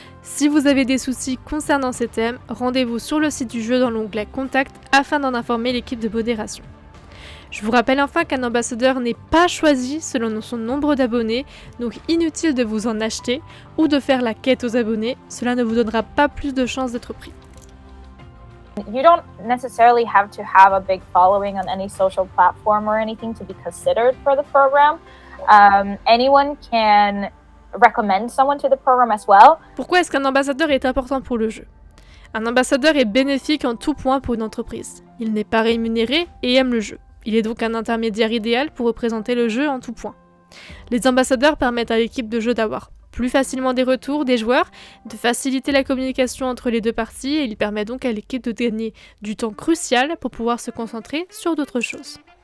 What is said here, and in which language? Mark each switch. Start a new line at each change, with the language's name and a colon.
French: Si vous avez des soucis concernant ces thèmes, rendez-vous sur le site du jeu dans l'onglet Contact afin d'en informer l'équipe de modération. Je vous rappelle enfin qu'un ambassadeur n'est pas choisi selon son nombre d'abonnés, donc inutile de vous en acheter ou de faire la quête aux abonnés, cela ne vous donnera pas plus de chances d'être pris.
English: You don't necessarily have to have a big following on any social platform or anything to be considered for the program. Anyone can recommend someone to the program as well.
French: Pourquoi est-ce qu'un ambassadeur est important pour le jeu? Un ambassadeur est bénéfique en tout point pour une entreprise. Il n'est pas rémunéré et aime le jeu. Il est donc un intermédiaire idéal pour représenter le jeu en tout point. Les ambassadeurs permettent à l'équipe de jeu d'avoir plus facilement des retours des joueurs, de faciliter la communication entre les deux parties et il permet donc à l'équipe de gagner du temps crucial pour pouvoir se concentrer sur d'autres choses.